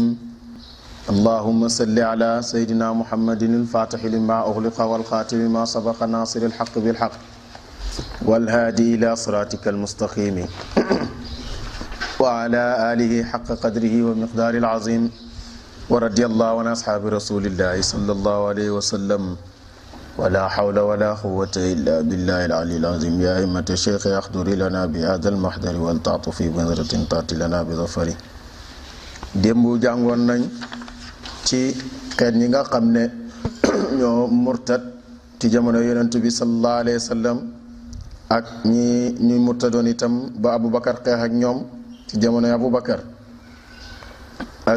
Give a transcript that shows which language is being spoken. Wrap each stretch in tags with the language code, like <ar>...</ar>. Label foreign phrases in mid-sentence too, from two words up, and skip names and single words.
<ar>اللهم صل على سيدنا محمد الفاتح لما أغلق والخاتم ما سبق ناصر الحق بالحق والهادي إلى صراطك المستقيم وعلى آله حق قدره ومقدار العظيم ورضي الله عن أصحاب رسول الله صلى الله عليه وسلم ولا حول ولا قوة إلا بالله العلي العظيم. يا أئمة الشيخ احضري لنا بهذا المحضر والتعطف بنظرة تأتي لنا بظفر.</ar> <wo>démb jàngoon nañ ci xeet ñi nga xam ne ñoo murtad ci jamono yonent bi</wo> <ar>صلى الله عليه وسلم</ar> <wo>ak ñi murtadoon itam ba Aboubacar xeex ak ñoom ci jamonoy Aboubacar ak</wo>